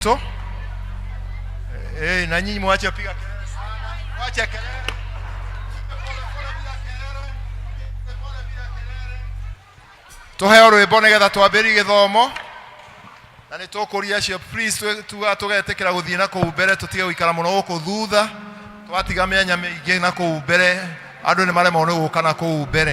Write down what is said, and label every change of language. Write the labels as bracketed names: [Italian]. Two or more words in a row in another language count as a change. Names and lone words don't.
[Swahili] So, na nyinyi mwache piga kelele sana. Mwache kelele. [Kikuyu] Tuheo rwimbo nigetha twambĩrĩrie gĩthomo. Na nĩ tũkũria cio please tugetekera gũthiĩ na kũu mbere tũtige gũikara mũno gũkũ thutha. Twatiga mĩanya mĩingĩ na kũu mbere. Andũ nĩ maremwo nĩ gũka na kũu mbere.